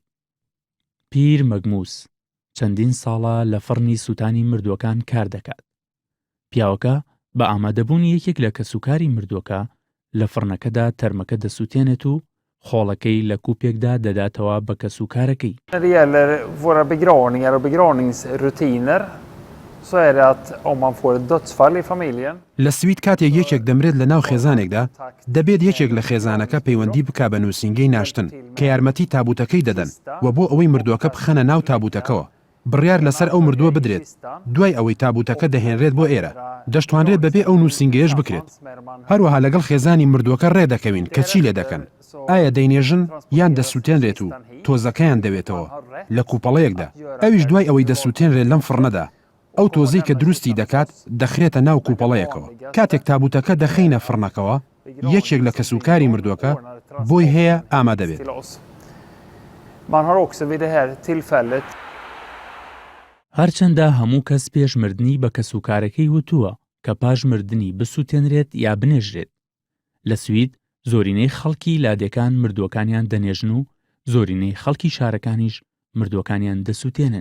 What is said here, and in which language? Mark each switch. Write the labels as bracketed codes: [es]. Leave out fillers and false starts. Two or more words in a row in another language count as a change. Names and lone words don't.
[ckb] پیر مەگموس چەندین ساڵە لە فڕنی سووتانی مردووەکان کار دەکات. پیاوەکە بە ئامادەبوونی یەکێک لە کەسوکاری مردووەکە لە فڕنەکەدا تەرمەکە دەسووتێنێت و خۆڵەکەی لە کوپێکدا دەداتەوە بە کەسوکارەکەی. [sv] När det gäller våra begravningar och begravningsrutiner så är det att om man får ett dödsfall i familjen. [ckb] لە سوید کاتێک یەکێک دەمرێت لە ناو خێزانێکدا دەبێت یەکێک لە خێزانەکە پەیوەندی بکا بە نووسینگەی ناشتن کە یارمەتی تابوتەکەی دەدەن و بۆ ئەوەی مردووەکە بخەنە ناو تابوتەکەەوە بڕیار لەسەر ئەو مردووە بدرێت دوای ئەوەی تابوتەکە دەهێنرێت بۆ ئێرە دەشتوانرێت بەبێ ئەو نووسینگەیەش بکرێت. هەروەها لەگەڵ خێزانی مردووەکە ڕێدەکەوین کە چی لێ دەکەن ئایا دەینێژن یان دەسووتێنرێت و تۆزەکەیان دەوێتەوە لە کوپەڵەیەکدا ئەویش دوای ئەوەی دەسووتێنرێت لەم فڕنەدا ئەو تۆزەی کە دروستی دەکات دەخرێتە ناو کوپەڵەیەکەوە کاتێک تابوتەکە دەخینە فڕنەکەەوە یەکێک لە کەسوکاری مردووەکە بۆی هەیە ئامادەبێت. [sv] Man har också vid det här tillfället [ckb] هەرچەندە هەموو کەس پێش مردنی بە کەسوکارەکەی وتووە کە پاش مردنی بسووتێنرێت یا بنێژرێت. لە سوید زۆرینەی خەڵکی لادێکان مردووەکانیان دەنێژن و زۆرینەی خەڵکی شارەکانیش مردووەکانیان دەسووتێنن.